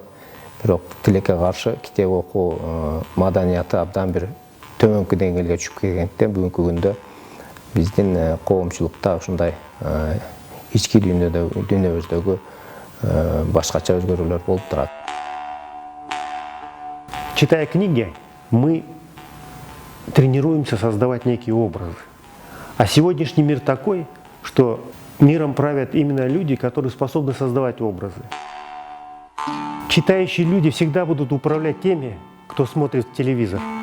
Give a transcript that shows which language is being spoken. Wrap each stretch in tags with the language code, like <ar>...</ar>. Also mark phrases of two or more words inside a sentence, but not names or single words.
<ky>Бирок тилекке каршы китеп окуу маданияты абдан бир төмөнкү деңгээлге түшүп келгендиктен бүгүнкү күндө биздин коомчулукта ушундай ички дүйнөбүздөгү башкача өзгөрүүлөр болуп турат.</ky> <ru>Читая книги, мы тренируемся создавать некие образы. А сегодняшний мир такой, что миром правят именно люди, которые способны создавать образы. Читающие люди всегда будут управлять теми, кто смотрит телевизор.</ru>